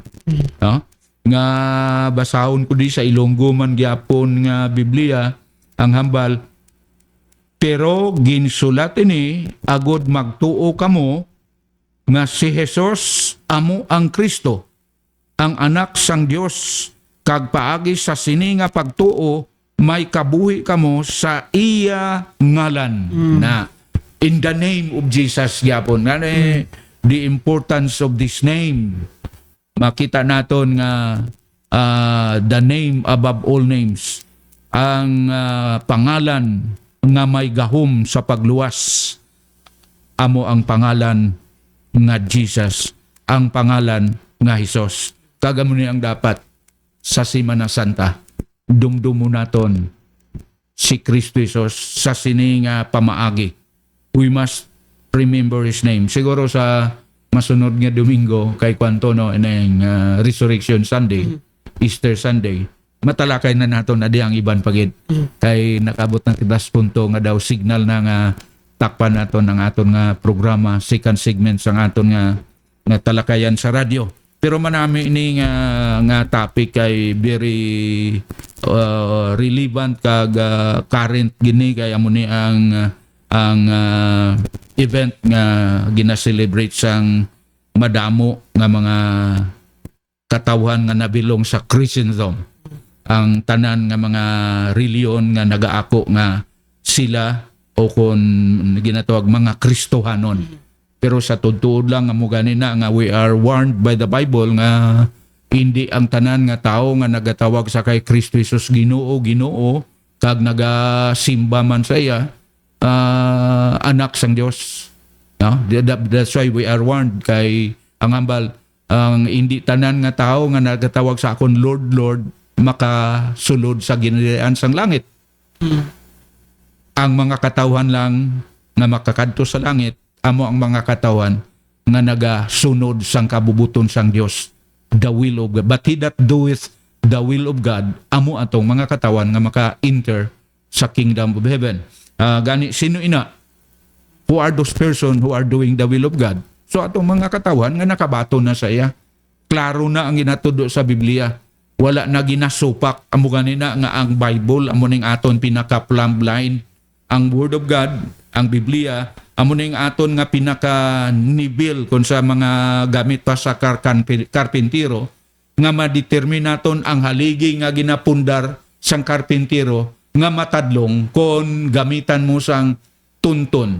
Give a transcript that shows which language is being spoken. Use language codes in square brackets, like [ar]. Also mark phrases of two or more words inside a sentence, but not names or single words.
[hil] Nga basahon ko di sa Ilonggo man gyapon nga Biblia ang hambal, pero ginsulat ini agod magtuo kamo nga si Jesus amo ang Kristo, ang anak sang Dios, kag paagi sa sini nga pagtuo may kabuhi kamo sa iya ngalan. [en] Na in the name of Jesus gyapon. The importance of this name. [hil] Makita naton nga [en] the name above all names. [hil] Ang pangalan nga may gahom sa pagluwas. Amo ang pangalan nga Jesus. Ang pangalan nga Jesus. Kagamo ni ang dapat sa Semana Santa. Dumdumo naton si Kristo Jesus sa sini nga pamaagi. [en] We must remember His name. [hil] Siguro sa masunod nga Domingo kay kwanto no inang [en] Resurrection Sunday, Easter Sunday, [hil] matalakay na naton adi ang iban pagid. Kay nakabot ng 3 punto nga daw signal na nga takpan naton ang aton nga programa, second segment sang aton nga talakayan sa radyo. Pero manami ini nga topic kay [en] very relevant [hil] kag current gini kay amo ni ang event nga gina-celebrate sang madamo nga mga katawhan nga nabilong sa Christendom. Ang tanan nga mga reliyon nga nagaako nga sila o kon ginatawag mga Kristohanon. Pero sa tutuod lang nga mo ganina nga [en] we are warned by the Bible [hil] nga hindi ang tanan nga tao nga nagatawag sa kay Kristo Jesus Ginoo kag nagasimba man sa iya anak sang Dios. No? [en] That's why we are warned [hil] kay ang hambal ang hindi tanan nga tao nga nagatawag sa akon [en] Lord Lord [hil] makasulod sa ginirian sang langit. Ang mga katawhan lang nga makakadto sa langit amo ang mga katawan nga nagasunod sang kabubuton sang Dios, [en] the will of God. But he that doeth the will of God, [hil] amo atong mga katawan nga maka-enter sa [en] kingdom of heaven. [hil] Gani sino ina? [en] Who are those person who are doing the will of God? [hil] So atong mga katawan nga nakabato na sa iya. Klaro na ang ginatudo sa Biblia. Wala na ginasupak amo ganina nga ang Bible amo ning aton pinaka- [en] plumb line. [hil] Ang [en] Word of God, [hil] ang Biblia, amo ning aton nga pinaka-nibil kung sa mga gamit pa sa karpintero nga madeterminaton ang haligi nga ginapundar sang karpintero nga matadlong kon gamitan mo sang tunton.